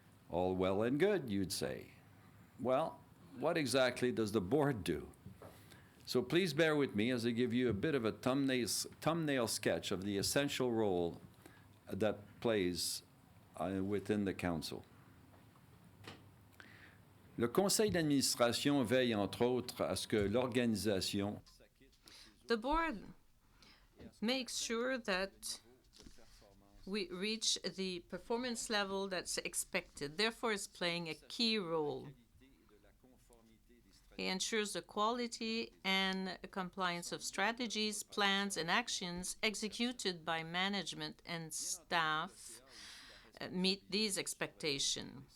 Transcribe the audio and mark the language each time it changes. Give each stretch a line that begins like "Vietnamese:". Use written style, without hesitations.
English: All well and good, you'd say. Well, what exactly does the board do? So please bear with me as I give you a bit of a thumbnail sketch of the essential role that plays within the council.
French: Le conseil d'administration veille entre autres à ce que l'organisation.
English: The board makes sure that we reach the performance level that's expected, therefore is playing a key role. He ensures the quality and compliance of strategies, plans, and actions executed by management and staff meet these expectations.